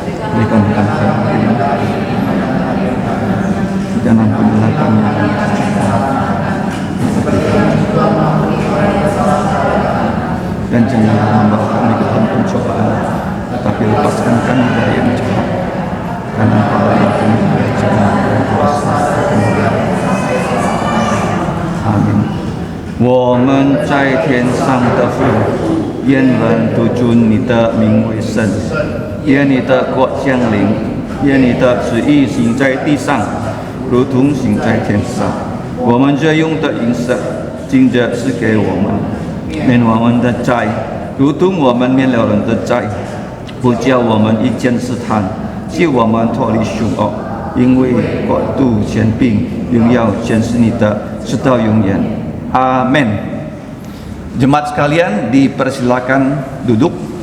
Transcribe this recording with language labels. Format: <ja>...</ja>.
<id>Berikan kami dan ampunilah kami dan janganlah membawa kami ke dalam pencobaan, tetapi lepaskan kami dari yang jahat, karena Engkau adalah kerajaan dan kuasa dan kemuliaan. Amin.</id> <zh>我们在天上的父，愿人都尊你的名为圣，愿你的国降临，愿你的旨意行在地上，如同行在天上。我们这用的银色，今日是给我们，免我们的债，如同我们免了人的债，不叫我们遇见试探，救我们脱离凶恶。因为国度、权柄、荣耀全是你的，直到永远。</zh> <id>Amin. Jemaat sekalian, dipersilakan duduk.</id>